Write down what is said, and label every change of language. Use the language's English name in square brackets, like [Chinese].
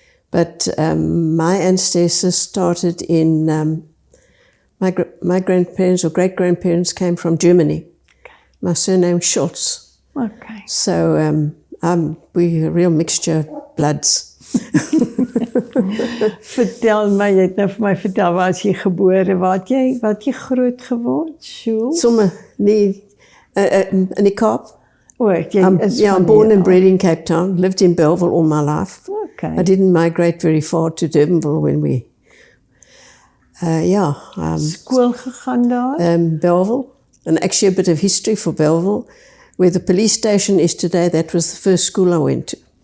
[English] But my ancestors started in, my grandparents or great-grandparents came from Germany. My surname Schultz. Okay. So we're a real mixture of bloods. [Afrikaans] Vertel my, jy het nou vir my vertel, waar is jy gebore, wat jy groot geword, Sjoel? Somme, nee, in die Kaap. [English] I'm born and bred in Cape Town, lived in Belleville all my life. Okay. I didn't migrate very far to Durbanville when we, [Afrikaans] School gegaan daar? [English] Belleville, and actually a bit of history for Belleville. Where the police station is today, that was the first school I went to.